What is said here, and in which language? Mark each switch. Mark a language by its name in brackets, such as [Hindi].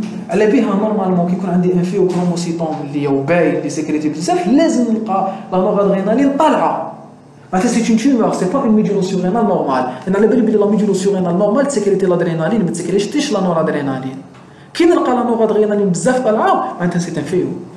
[Arabic] على بها normalement كي يكون عندي un phéochromocytome اللي هو باين اللي sécrète بزاف لازم نلقى la noradrénaline طالعة. [French] معناتها c'est une tumeur, c'est pas une médulo-surrénale normale. [Arabic] أنا على بالي بلي la médulo-surrénale normale تسكريتي l'adrénaline ما تسكريتش la noradrénaline. كي نلقى la noradrénaline بزاف طالعة معناتها [French] c'est un phéo.